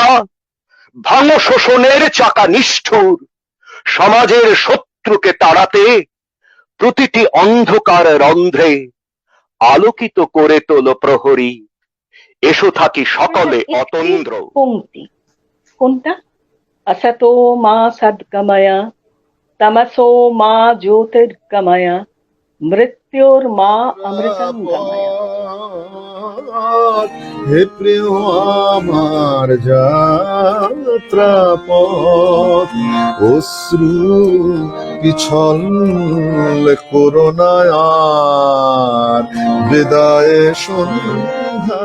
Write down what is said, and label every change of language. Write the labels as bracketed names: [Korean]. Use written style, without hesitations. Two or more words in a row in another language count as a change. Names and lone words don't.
[Bangla] ভাঙো শোষণের চাকা নিষ্ঠুর, সমাজের শত্রুকে তাড়াতে প্রতিটি অন্ধকার রন্ধ্রে আলোকিত করে তোলো প্রহরী। এসো থাকি সকলে অতন্দ্র। পংক্তি কোনটা? [Sanskrit] असतो मा सद्गमय तमसो मा ज्योतिर्गमय मृत्योर्मा अमृतं गमय। [Bangla] হে প্রিয় আমার যাত্রা পথ অশ্রু পিছল করোনায় আর বিদায় সন্ধ্যা।